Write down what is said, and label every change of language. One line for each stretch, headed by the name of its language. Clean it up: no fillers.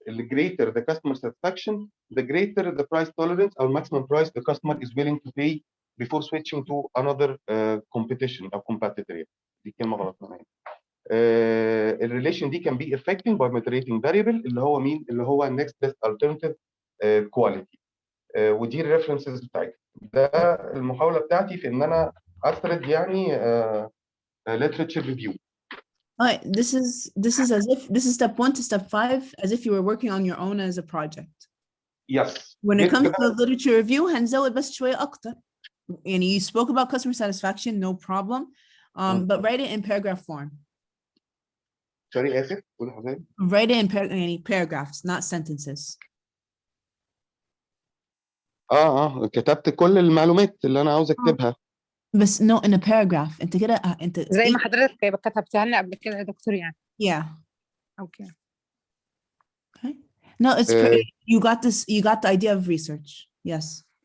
English: The greater the customer satisfaction, the greater the price tolerance or maximum price the customer is willing to pay before switching to another competition or competitor.
Arabic: دي كلمة غلط معايا. الريليشن دي
English: can be affected by moderating variable
Arabic: اللي هو مين؟ اللي هو
English: next best alternative quality.
Arabic: ودي الريفرنسز بتاعتي. ده المحاولة بتاعتي في ان انا اسرد يعني literature review.
English: Alright, this is as if this is step 1 to step 5 as if you were working on your own as a project. Yes. When it comes to the literature review
Arabic: هنزود بس شوية أكتر. يعني
English: you spoke about customer satisfaction, no problem, but write it in paragraph form. Sorry,
Arabic: آسف. قول حضرتك.
English: Write it in يعني paragraphs, not sentences.
Arabic: كتبت كل المعلومات اللي انا عاوز اكتبها.
English: بس no in a paragraph.
Arabic: انت كده انت زي ما حضرتك كتبتها لنا قبل كده يا دكتور يعني.
English: Yeah. Okay. Okay. No, it's you got this. You got the idea of research. Yes.